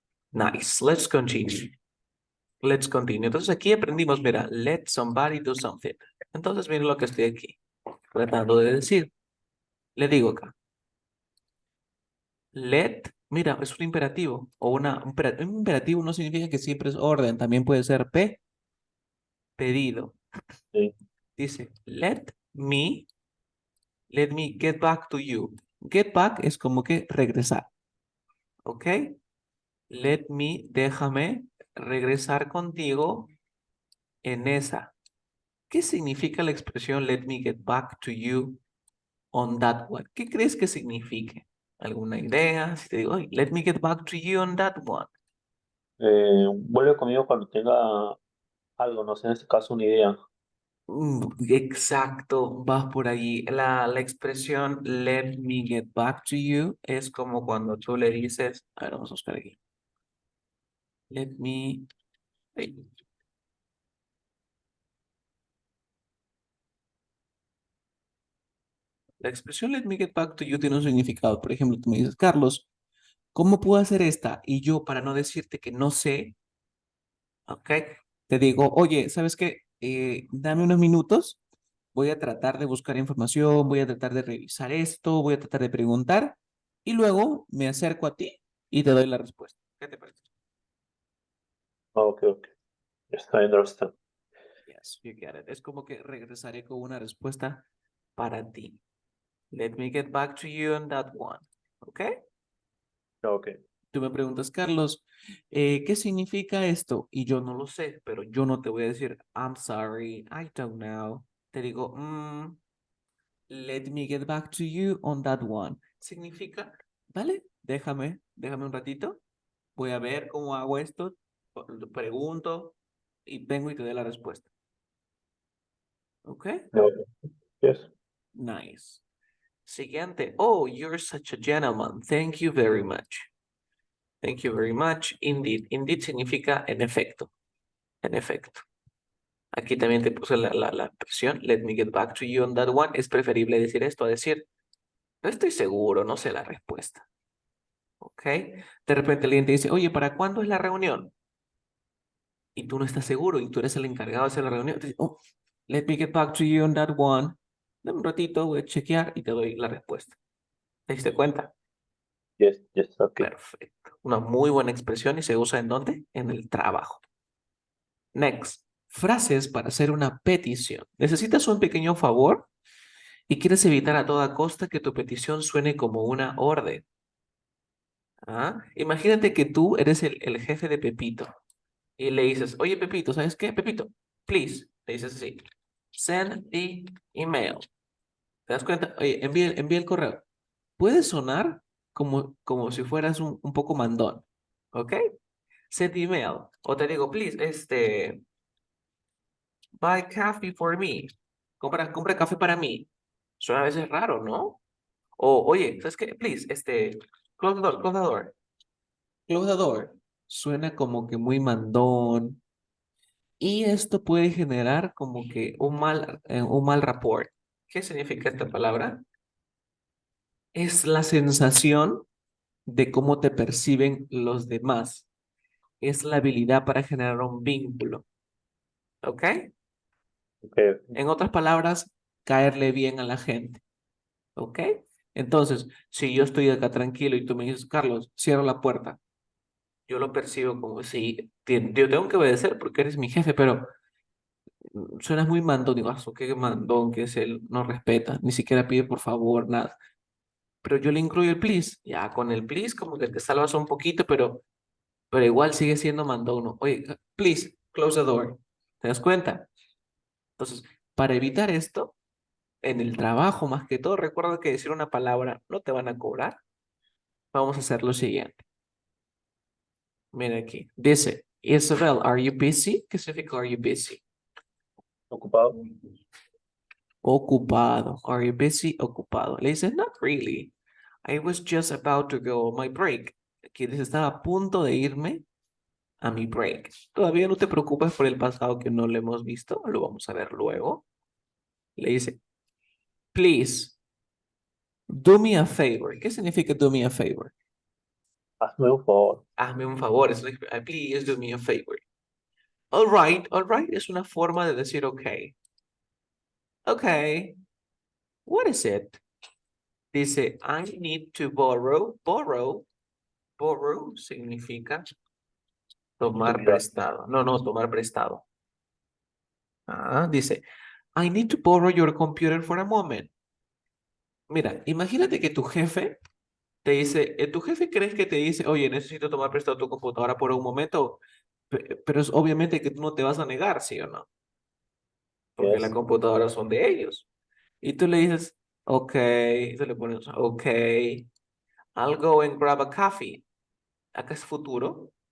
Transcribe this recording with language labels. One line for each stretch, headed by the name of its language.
English: Nice. Let's continue. Let's continue.
Spanish: Entonces aquí aprendimos, mira,
English: let somebody do something.
Spanish: Entonces mira lo que estoy aquí tratando de decir. Le digo acá. Let, mira, es un imperativo o un imperativo no significa que siempre es orden, también puede ser pedido. sí,
English: Dice, let me get back to you.
Spanish: Get back es como que regresar, ¿ok?
English: Let me,
Spanish: déjame regresar contigo en esa. ¿Qué significa la expresión
English: let me get back to you on that one?
Spanish: ¿Qué crees que signifique? ¿Alguna idea? Si te digo, "Oye,
English: let me get back to you on that one."
Spanish: vuelve conmigo cuando tenga algo, no sé, en este caso una idea. Exacto, vas por allí. La expresión let me get back to you es como cuando tú le dices, a ver, vamos a buscar aquí. Let me, ay, la expresión let me get back to you tiene un significado. Por ejemplo, tú me dices, Carlos, ¿cómo puedo hacer esta? Y yo, para no decirte que no sé, ¿ok? Te digo, oye, ¿sabes qué? Dame unos minutos, voy a tratar de buscar información, voy a tratar de revisar esto, voy a tratar de preguntar y luego me acerco a ti y te doy la respuesta. ¿Qué te parece?
English: Ok, ok, yes, I understand. Yes, you get it.
Spanish: Es como que regresaré con una respuesta para ti.
English: Let me get back to you on that one. ¿Ok? Ok,
Spanish: Tú me preguntas, Carlos, ¿qué significa esto? Y yo no lo sé, pero yo no te voy a decir,
English: I'm sorry, I don't know.
Spanish: Te digo, let me get back to you on that one. Significa, ¿vale? Déjame un ratito. Voy a ver cómo hago esto. Pregunto y vengo y te doy la respuesta. ¿Ok?
English: ok, yes,
Spanish: Nice. Siguiente.
English: Oh, you're such a gentleman. Thank you very much. Thank you very much. Indeed.
Spanish: Indeed significa en efecto. En efecto. Aquí también te puse la expresión.
English: Let me get back to you on that one.
Spanish: Es preferible decir esto a decir, no estoy seguro, no sé la respuesta. ¿Ok? De repente alguien te dice, oye, ¿para cuándo es la reunión? Y tú no estás seguro y tú eres el encargado de hacer la reunión. Te dice,
English: oh, let me get back to you on that one.
Spanish: Dame un ratito, voy a chequear y te doy la respuesta. ¿Te diste cuenta?
English: yes, yes, ok.
Spanish: Perfecto. Una muy buena expresión y se usa ¿en dónde? En el trabajo. Next. Frases para hacer una petición. Necesitas un pequeño favor y quieres evitar a toda costa que tu petición suene como una orden. ¿Ah? Imagínate que tú eres el jefe de Pepito y le dices, oye Pepito, ¿sabes qué? Pepito, please, le dices así,
English: send the email.
Spanish: ¿Te das cuenta? Oye, envía el correo. Puede sonar como si fueras un poco mandón, ¿ok?
English: Send the email.
Spanish: O te digo,
English: please, buy coffee for me.
Spanish: Compra café para mí. Suena a veces raro, ¿no? O, oye, ¿sabes qué?
English: Please, close the door, close the door. Close the door.
Spanish: Suena como que muy mandón. Y esto puede generar como que un mal rapport. ¿Qué significa esta palabra? Es la sensación de cómo te perciben los demás. Es la habilidad para generar un vínculo. ¿Ok? Ok, En otras palabras, caerle bien a la gente. ¿Ok? Entonces, si yo estoy acá tranquilo y tú me dices, Carlos, cierra la puerta, yo lo percibo como si yo tengo que obedecer porque eres mi jefe, pero Suenas muy mandón, digo, qué mandón que es él, no respeta, ni siquiera pide por favor, nada. Pero yo le incluyo el please, ya con el please como que te salvas un poquito, pero igual sigue siendo mandón, ¿no?
English: Oye, please, close the door.
Spanish: ¿Te das cuenta? Entonces, para evitar esto, en el trabajo más que todo, recuerda que decir una palabra no te van a cobrar. Vamos a hacer lo siguiente. Mira aquí.
English: Dice, Isabel, are you busy?
Spanish: ¿Qué significa
English: are you busy?
Spanish: Ocupado. Ocupado.
English: Are you busy?
Spanish: Ocupado. Le dice,
English: not really. I was just about to go on my break.
Spanish: Aquí dice, estaba a punto de irme a mi break. Todavía no te preocupes por el pasado que no lo hemos visto. Lo vamos a ver luego. Le dice,
English: please, do me a favor.
Spanish: ¿Qué significa
English: do me a favor?
Spanish: Hazme un favor. Hazme un favor. Es
English: like, please do me a favor. All right.
Spanish: Es una forma de decir okay.
English: Okay. What is it?
Spanish: Dice,
English: I need to borrow.
Spanish: Borrow significa tomar Utilidad. prestado. No, tomar prestado. Dice,
English: I need to borrow your computer for a moment.
Spanish: Mira, imagínate que tu jefe te dice, tu jefe crees que te dice, oye, necesito tomar prestado tu computadora por un momento, pero es obviamente que tú no te vas a negar, ¿sí o no? Porque las
English: Yes.
Spanish: computadoras son de ellos. Y tú le dices, ok, y tú le pones, ok,
English: I'll go and grab a coffee.
Spanish: Acá es futuro.